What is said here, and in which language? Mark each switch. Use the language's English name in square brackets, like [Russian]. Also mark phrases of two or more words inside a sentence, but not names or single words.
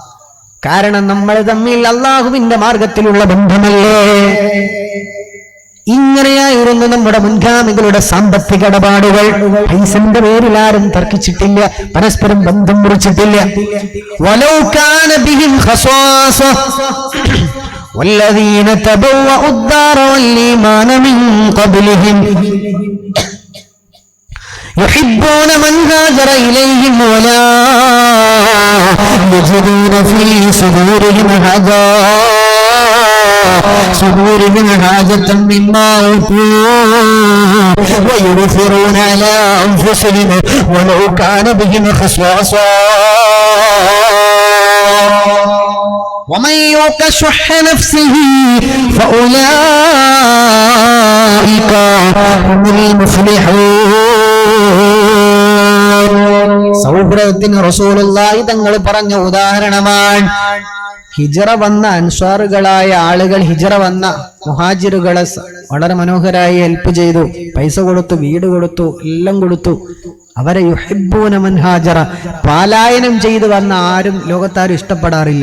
[Malayalam] കാരണം നമ്മൾ തമ്മിൽ അള്ളാഹുവിന്റെ മാർഗത്തിലുള്ള ബന്ധമല്ലേ. ഇങ്ങനെയായിരുന്നു നമ്മുടെ മുൻഗാമികളുടെ സാമ്പത്തിക ഇടപാടുകൾ. പൈസന്റെ പേരിൽ ആരും തർക്കിച്ചിട്ടില്ല, പരസ്പരം ബന്ധം മുറിച്ചിട്ടില്ല. [Arabic] ولو كان بهم خصاصة والذين تبوءوا الدار والإيمان من قبلهم يحبون من هاجر إليهم ولا يجدون في صدورهم حاجة مما أوتوا ويؤثرون على أنفسهم ولو كان بهم خصاصة ومن يوق شح نفسه فأولئك هم المفلحون. [Malayalam] സൗഹൃദത്തിന് റസൂലുള്ളാഹി തങ്ങൾ പറഞ്ഞ ഉദാഹരണമാണ്. ഹിജറ വന്ന അൻസ്വാറുകളായ ആളുകൾ, ഹിജറ വന്ന മുഹാജിറുകളെ വളരെ മനോഹരമായി ഹെൽപ്പ് ചെയ്തു, പൈസ കൊടുത്തു, വീട് കൊടുത്തു, എല്ലാം കൊടുത്തു. അവരെ [Arabic] يحبون من هاجر, [Malayalam] പലായനം ചെയ്തു വന്ന ആരും ലോകത്താരും ഇഷ്ടപ്പെടാറില്ല.